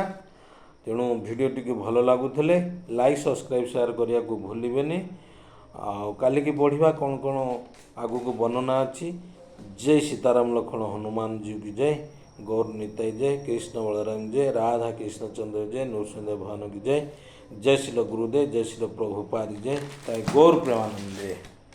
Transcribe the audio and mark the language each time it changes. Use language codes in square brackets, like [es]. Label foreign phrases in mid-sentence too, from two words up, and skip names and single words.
[or] ତେଣୁ ଭିଡ଼ିଓଟିକୁ ଭଲ ଲାଗୁଥିଲେ [en] like, subscribe, share [or] କରିବାକୁ ଭୁଲିବେନି। ଆଉ କାଲିକି ପଢ଼ିବା କ'ଣ କ'ଣ ଆଗକୁ ବର୍ଣ୍ଣନା ଅଛି। ଜୟ ସୀତାରାମ ଲକ୍ଷ୍ମଣ ହନୁମାନ [hi] जी की जय, [or] ଗୌର ନିତାଇ ଜୟ, କୃଷ୍ଣ ବଳରାମ ଜୟ, ରାଧା କୃଷ୍ଣ ଚନ୍ଦ୍ର ଜୟ, ନୃସିଂହ ଭଗବାନ [hi] की जय। जय श्री गुरुदेव, जय श्री प्रभुपाद जय, गौर प्रेमानंद।